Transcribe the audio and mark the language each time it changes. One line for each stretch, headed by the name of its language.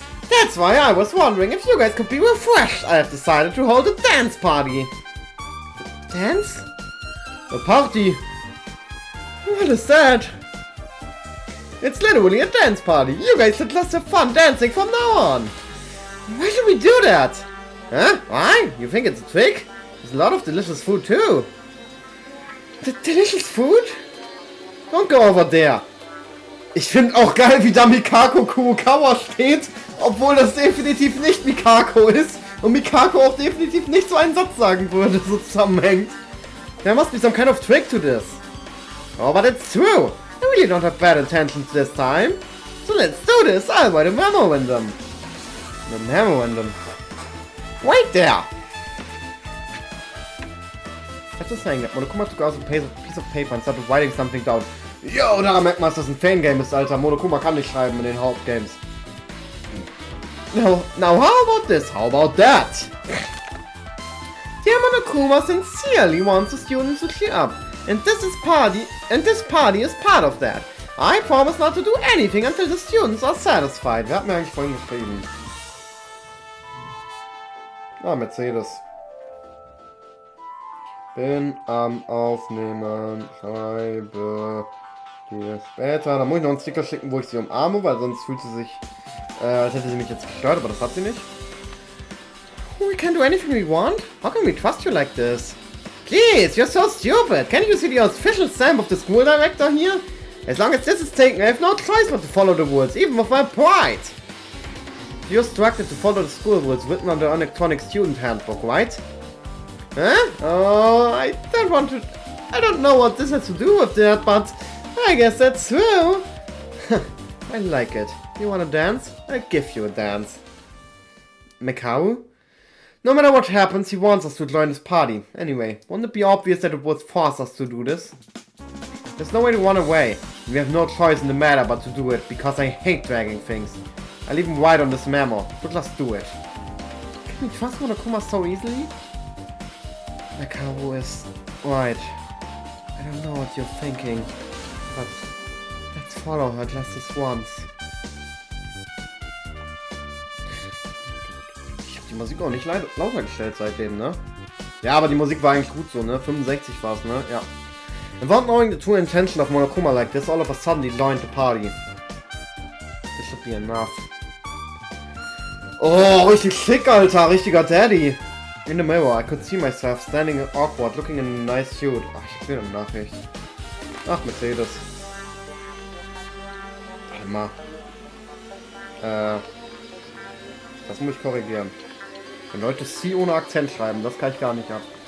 English: That's why I was wondering if you guys could be refreshed. I have decided to hold a dance party. Dance? A party? What is that? It's literally a dance party. You guys should just have fun dancing from now on. Why should we do that? Huh? Why? You think it's a trick? There's a lot of delicious food too. Delicious food? Don't go over there.
German: Ich finde auch geil, wie da Mikako Kurokawa steht, obwohl das definitiv nicht Mikako ist und Mikako auch definitiv nicht so einen Satz sagen würde, so zusammenhängt.
English: There must be some kind of trick to this. Oh, but it's true. I really don't have bad intentions this time. So let's do this. I'll write a memorandum. A memorandum. Wait there. After saying that, Monokuma took out a piece of paper and started writing something down.
German: Yo, daran merkt man, dass das ein Fangame ist, Alter. Monokuma kann nicht schreiben in den Hauptgames.
English: Now how about this? How about that? Dear Monokuma sincerely wants the students to cheer up. And this party is part of that. I promise not to do anything until the students are satisfied.
German: Wer hat mir eigentlich vorhin geschrieben? Ah, Mercedes. Bin am Aufnehmen. Schreibe dir später. Da muss ich noch einen Sticker schicken, wo ich sie umarme, weil sonst fühlt sie sich, als hätte sie mich jetzt gestört, aber das hat sie nicht.
English: We can do anything we want? How can we trust you like this? Please, you're so stupid! Can't you see the official stamp of the school director here? As long as this is taken, I have no choice but to follow the rules, even with my pride! You're instructed to follow the school rules written on the electronic student handbook, right? Huh? Oh, I don't know what this has to do with that, but I guess that's true! I like it. You wanna dance? I'll give you a dance. Mikau? No matter what happens, he wants us to join this party. Anyway, won't it be obvious that it would force us to do this? There's no way to run away. We have no choice in the matter but to do it, because I hate dragging things. I'll even write on this memo, but let's do it. Can you trust Monokuma so easily? Mekaru is right. I don't know what you're thinking, but let's follow her just this once.
German: Ich hab die Musik auch nicht lauter gestellt seitdem, ne? Ja, aber die Musik war eigentlich gut so, ne? 65 war's, ne? Ja.
English: Without knowing the true intention of Monokuma like this, all of a sudden he joined the party. This should be enough.
German: Oh, richtig schick, Alter. Richtiger Daddy.
English: In the mirror, I could see myself standing awkward, looking in a nice suit.
German: Ach, ich hab wieder eine Nachricht. Ach, Mercedes. Warte mal. Das muss ich korrigieren. Wenn Leute C ohne Akzent schreiben, das kann ich gar nicht ab.